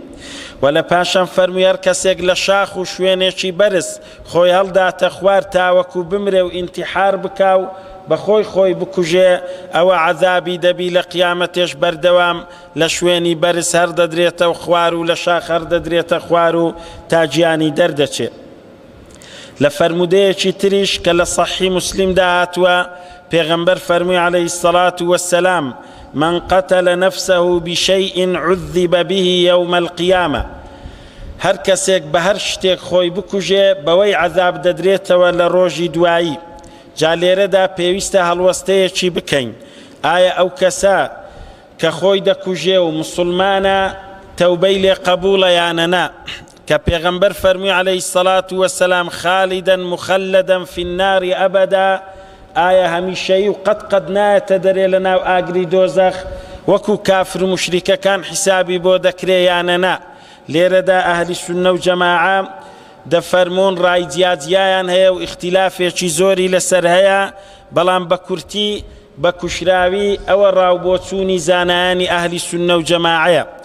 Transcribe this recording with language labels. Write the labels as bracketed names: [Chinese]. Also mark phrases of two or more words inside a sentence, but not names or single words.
[Central Kurdish] و لە پاشان فەرمووی هەر کەسێک لە شاخ و شوێنێکی بەرز خۆی هەڵداتە خوار تاوەکو بمرێ و ئینتیحار بکا و بەخۆی خۆی بکوژێ ئەوە عەذابی دەبی لە قیامەتێش بەردەوام لە شوێنی بەرز هەر دەدرێتە خوار و لە شاخ هەر دەدرێتە خوار و تا گیانی دەردەچێت. لە فەرمودەیەکی تریش کە لە صحیح مسلمدا هاتووە پێغەمبەر فەرمووی [Arabic] عەلەیهی السەڵات وەسەلام من قتل نفسه بشيء عذب به يوم القيامة [Central Kurdish] هەر کەسێک بە هەر شتێک خۆی بکوژێ بەوەی عەذاب دەدرێتەوە لە ڕۆژی دوایی. جا لێرەدا پێویستە هەڵوەستەیەکی بکەین ئایا ئەو کەسە کە خۆی دەکوژێ و مسلمانە تەوبەی لێ قەبوڵە یانە نا؟ کە پێغەمبەر فەرمووی [Arabic] عەلەیهی السەڵات وەسەلام خالدا مخلدا في النار أبدا [Central Kurdish] ئایا هەمیشەیی و قەت نایەتە دەرێ لە ناو ئاگری دۆزەخ وەکو کافر و مشریکەکان حیسابی بۆ دەکرێ یانە نا؟ لێرەدا ئەهلی سونە و جەماعە دەفەرمون ڕای جیاجیایان هەیە و ئیختیلافێکی زۆری لەسەر هەیە بەڵام بە کورتی بە کوشراوی ئەوە ڕاوبۆچوونی زانایانی ئەهلی سونە و جەماعەیە.